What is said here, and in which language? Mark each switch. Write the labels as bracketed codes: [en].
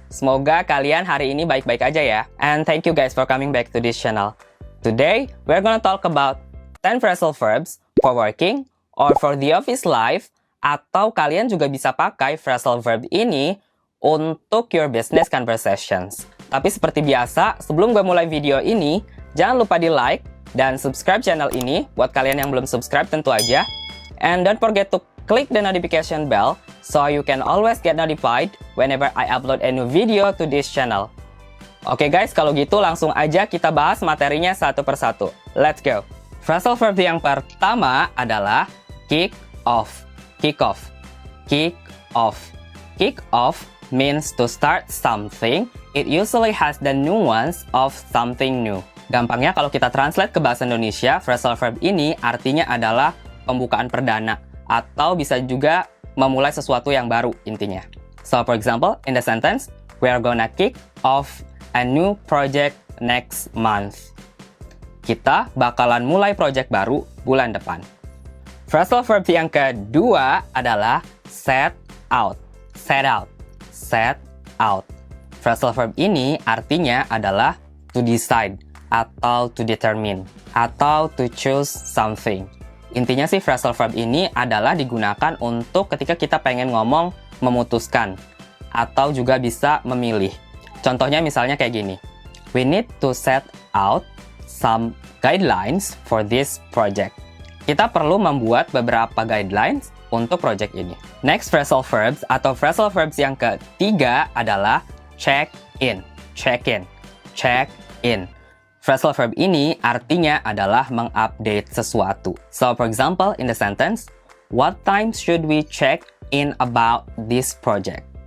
[id] Semoga kalian hari ini baik-baik aja ya. [en] And thank you guys for coming back to this channel. Today, we're gonna talk about 10 phrasal verbs for working or for the office life, [id] atau kalian juga bisa pakai phrasal verb ini untuk [en] your business conversations. [id] Tapi seperti biasa, sebelum gue mulai video ini, jangan lupa di like dan subscribe channel ini buat kalian yang belum subscribe tentu aja. [en] And don't forget to click the notification bell so you can always get notified whenever I upload a new video to this channel. [id] Oke guys, kalau gitu langsung aja kita bahas materinya satu persatu. [en] Let's go! [id] Phrasal verb yang pertama adalah kick off. [en] Kick off. Kick off. Kick off means to start something. It usually has the nuance of something new. [id] Gampangnya kalau kita translate ke bahasa Indonesia, phrasal verb ini artinya adalah pembukaan perdana, atau bisa juga memulai sesuatu yang baru intinya. [en] So for example, in the sentence, we are gonna kick off a new project next month. [id] Kita bakalan mulai project baru bulan depan. Phrasal verb yang kedua adalah set out. Set out. [en] Set out. [id] Phrasal verb ini artinya adalah [en] to decide, atau to determine, atau to choose something. [id] Intinya sih phrasal verb ini adalah digunakan untuk ketika kita pengen ngomong memutuskan, atau juga bisa memilih. Contohnya misalnya kayak gini. [en] We need to set out some guidelines for this project. [id] Kita perlu membuat beberapa guidelines untuk project ini. [en] Next phrasal verbs atau phrasal verbs [id] yang ketiga adalah [en] check in. Check in. Check in. [id] Phrasal verb ini artinya adalah mengupdate sesuatu. [en] So, for example, in the sentence, what time should we check in about this project?